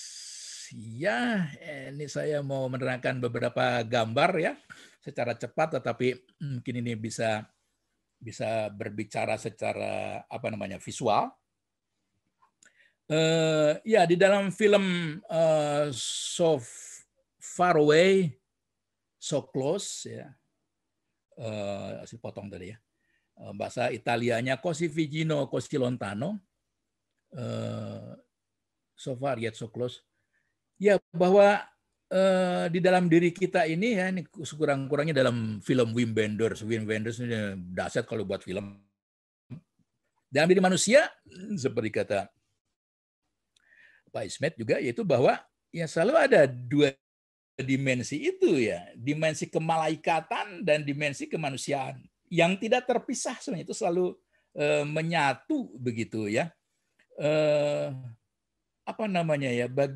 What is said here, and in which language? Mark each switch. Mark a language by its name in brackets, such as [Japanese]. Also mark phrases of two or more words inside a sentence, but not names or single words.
[Indonesian] Ya, ini saya mau menerangkan beberapa gambar ya secara cepat, tetapi mungkin ini bisa berbicara secara visual. Ya, di dalam film So Far Away, So Close ya, potong tadi ya, bahasa Italianya Così vicino, così lontano, [English] so far yet so close. [Indonesian] Ya, bahwa di dalam diri kita ini ya, ini kurang-kurangnya dalam film Wim Wenders. Wim Wenders ini dahsyat kalau buat film. Dalam diri manusia, seperti kata Pak Ismet juga, yaitu bahwa ya selalu ada dua dimensi itu ya, dimensi kemalaikatan dan dimensi kemanusiaan yang tidak terpisah sebenarnya, itu selalu menyatu begitu ya, bagian integral gitu.